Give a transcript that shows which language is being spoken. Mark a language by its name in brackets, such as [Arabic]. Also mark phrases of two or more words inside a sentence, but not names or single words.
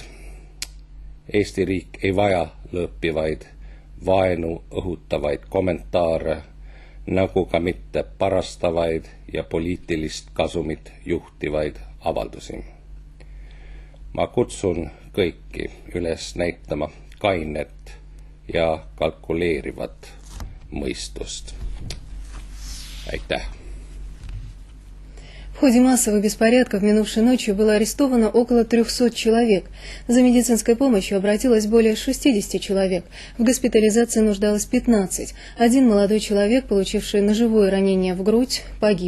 [Estonian] Eesti riik ei vaja lõõpivaid, vaenu õhutavaid kommentaare, nagu ka mitte parastavaid ja poliitilist kasumit juhtivaid avaldusi. Ma kutsun kõiki üles näitama kainet ja kalkuleerivat mõistust. Aitäh! [Russian] В ходе массовых беспорядков минувшей ночью было арестовано около 300 человек. За медицинской помощью обратилось более 60 человек. В госпитализации нуждалось 15. Один молодой человек, получивший ножевое ранение в грудь, погиб.